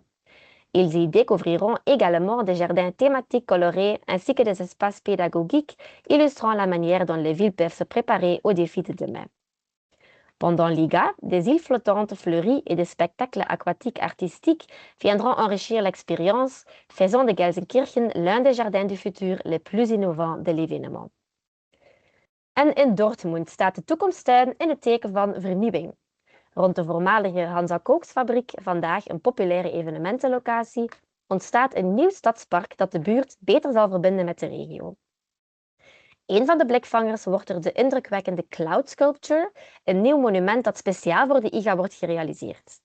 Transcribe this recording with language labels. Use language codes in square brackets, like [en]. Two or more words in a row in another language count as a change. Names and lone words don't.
[fr] Ils y découvriront également des jardins thématiques colorés ainsi que des espaces pédagogiques illustrant la manière dont les villes peuvent se préparer aux défis de demain. Pendant l'IGA, des îles flottantes fleuries et des spectacles aquatiques artistiques viendront enrichir l'expérience, faisant de Gelsenkirchen l'un des jardins du futur les plus innovants de l'événement. [nl] En in Dortmund staat de toekomsttuin in het teken van vernieuwing. Rond de voormalige Hansa Koksfabriek, vandaag een populaire evenementenlocatie, ontstaat een nieuw stadspark dat de buurt beter zal verbinden met de regio. Een van de blikvangers wordt er de indrukwekkende Cloud Sculpture, een nieuw monument dat speciaal voor de IGA wordt gerealiseerd.